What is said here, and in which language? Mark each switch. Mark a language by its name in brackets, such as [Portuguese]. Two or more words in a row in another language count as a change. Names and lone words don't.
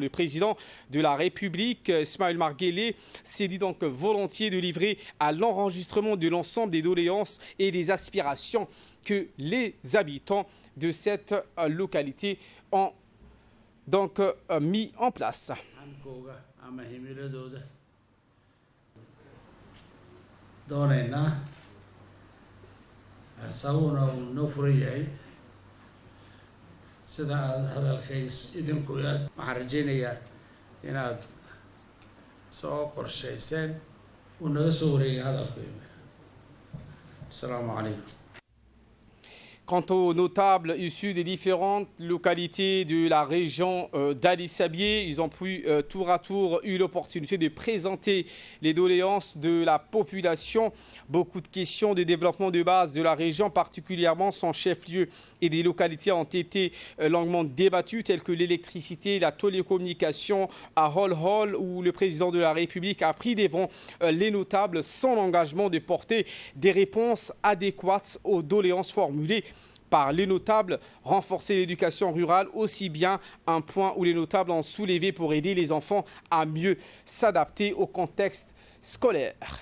[French] Le président de la République, Ismaël Omar Guelleh, s'est dit donc volontiers de livrer à l'enregistrement de l'ensemble des doléances et des aspirations que les habitants de cette localité ont donc mis en place. [Somali] asaguna uu noo furan yahay sida aad hadalkays idinku waxaan rajaynayaa inaad soo qorshayseen uu naga soo wareegay hadalkayga. [Arabic] السلام عليكم. [French] Quant aux notables issus des différentes localités de la région d'Alice Abié, ils ont pu tour à tour eu l'opportunité de présenter les doléances de la population. Beaucoup de questions de développement de base de la région, particulièrement son chef-lieu et des localités ont été longuement débattues, telles que l'électricité, la télécommunication à Hol-Hol, où le président de la République a pris devant les notables sans l'engagement de porter des réponses adéquates aux doléances formulées par les notables, renforcer l'éducation rurale, aussi bien un point où les notables ont soulevé pour aider les enfants à mieux s'adapter au contexte scolaire.